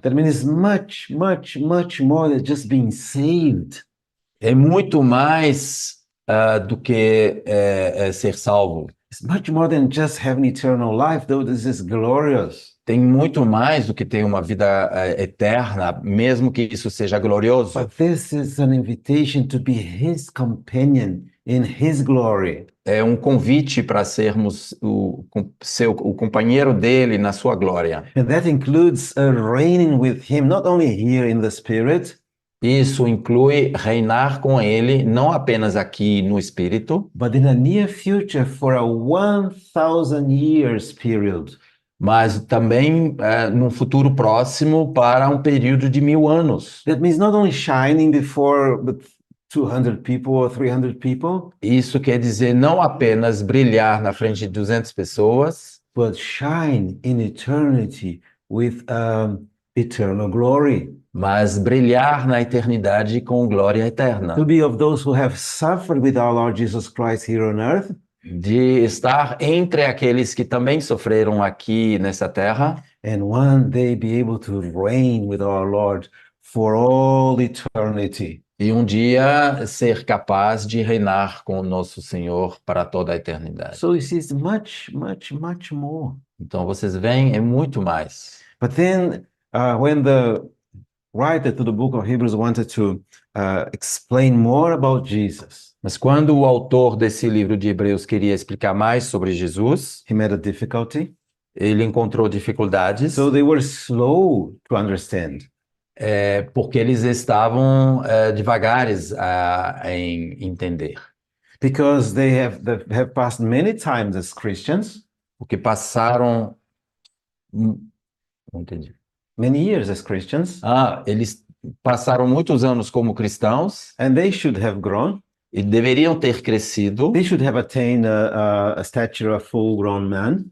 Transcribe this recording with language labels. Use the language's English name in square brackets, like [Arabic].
[English] That means much, much, much more than just being saved. [Portuguese] É muito mais do que ser salvo. [English] It's much more than just having eternal life, though this is glorious. [Portuguese] Tem muito mais do que ter uma vida eterna, mesmo que isso seja glorioso. [English] But this is an invitation to be His companion in His glory. [Portuguese] É um convite para sermos o companheiro dele na sua glória. [English] And that includes reigning with Him, not only here in the Spirit, [Portuguese] Isso inclui reinar com ele, não apenas aqui no Espírito, [English] but in a near future for a 1,000 years period. [Portuguese] mas também num futuro próximo para um período de 1000 anos. [English] That means not only shining before 200 people or 300 people, [Portuguese] Isso quer dizer não apenas brilhar na frente de 200 pessoas, [English] but shine in eternity with eternal glory. [Portuguese] mas brilhar na eternidade com glória eterna. [English] To be of those who have suffered with our Lord Jesus Christ here on earth, [Portuguese] De estar entre aqueles que também sofreram aqui nessa terra [English] and one day be able to reign with our Lord for all eternity. [Portuguese] e um dia ser capaz de reinar com o nosso Senhor para toda a eternidade. [English] So you see, it's much, much, much more. [Portuguese] Então vocês veem, é muito mais. [English] But then, when the writer to the book of Hebrews wanted to explain more about Jesus, [Portuguese] Mas quando o autor desse livro de Hebreus queria explicar mais sobre Jesus, [English] he met a difficulty. [Portuguese] ele encontrou dificuldades, [English] So they were slow to understand. [Portuguese] porque eles estavam devagares em entender. [English] Because they have passed many times as Christians, [Portuguese] Porque passaram... Não entendi. [English] many years as Christians, [Portuguese] Eles passaram muitos anos como cristãos [English] and they should have grown. [Portuguese] e deveriam ter crescido, [English] They should have attained a stature of full-grown man.